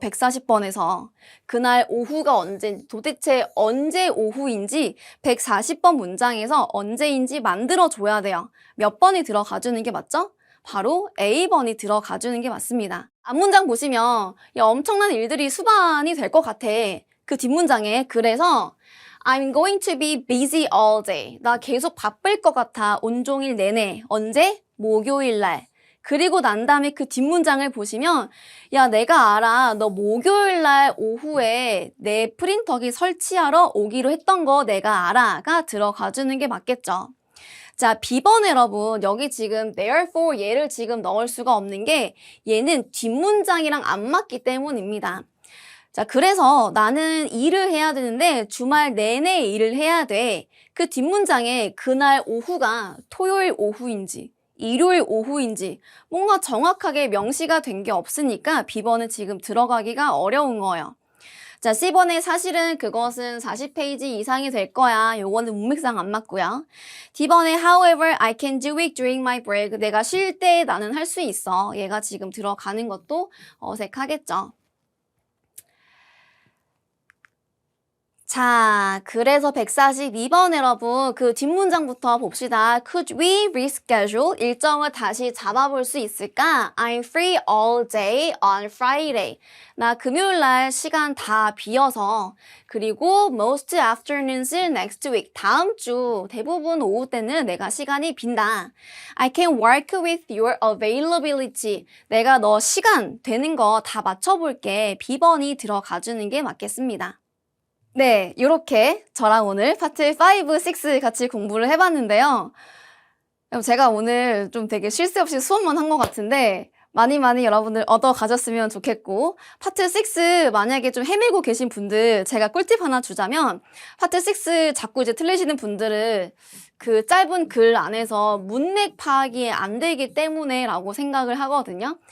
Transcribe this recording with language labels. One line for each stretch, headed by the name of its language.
Korean: 140번에서. 그날 오후가 언젠지, 도대체 언제 오후인지 140번 문장에서 언제인지 만들어줘야 돼요. 몇 번이 들어가주는 게 맞죠? 바로 A번이 들어가주는 게 맞습니다. 앞문장 보시면 야, 엄청난 일들이 수반이 될 것 같아. 그 뒷문장에 그래서
English: I'm going to be busy all day.
Korean: 나 계속 바쁠 것 같아. 온종일 내내. 언제? 목요일 날. 그리고 난 다음에 그 뒷문장을 보시면 야, 내가 알아. 너 목요일 날 오후에 내 프린터기 설치하러 오기로 했던 거 내가 알아가 들어가주는 게 맞겠죠. 자, B번 여러분 여기 지금 therefore 얘를 지금 넣을 수가 없는 게 얘는 뒷문장이랑 안 맞기 때문입니다. 자, 그래서 나는 일을 해야 되는데 주말 내내 일을 해야 돼. 그 뒷문장에 그날 오후가 토요일 오후인지 일요일 오후인지 뭔가 정확하게 명시가 된 게 없으니까 B번은 지금 들어가기가 어려운 거예요. 자, C번에 사실은 그것은 40페이지 이상이 될 거야. 요거는 문맥상 안 맞고요. D번에
English: however I can do it during my break.
Korean: 내가 쉴 때 나는 할 수 있어. 얘가 지금 들어가는 것도 어색하겠죠. 자, 그래서 142번 여러분 그 뒷문장부터 봅시다.
English: Could we reschedule?
Korean: 일정을 다시 잡아볼 수 있을까?
English: I'm free all day on Friday.
Korean: 나 금요일 날 시간 다 비어서 그리고
English: most afternoons next week.
Korean: 다음 주 대부분 오후 때는 내가 시간이 빈다.
English: I can work with your availability.
Korean: 내가 너 시간 되는 거 다 맞춰볼게. B번이 들어가주는 게 맞겠습니다. 네, 이렇게 저랑 오늘 파트 5, 6 같이 공부를 해봤는데요. 제가 오늘 좀 되게 쉴 새 없이 수업만 한 것 같은데 많이 여러분들 얻어 가졌으면 좋겠고 파트 6 만약에 좀 헤매고 계신 분들 제가 꿀팁 하나 주자면 파트 6 자꾸 이제 틀리시는 분들은 그 짧은 글 안에서 문맥 파악이 안 되기 때문에 라고 생각을 하거든요.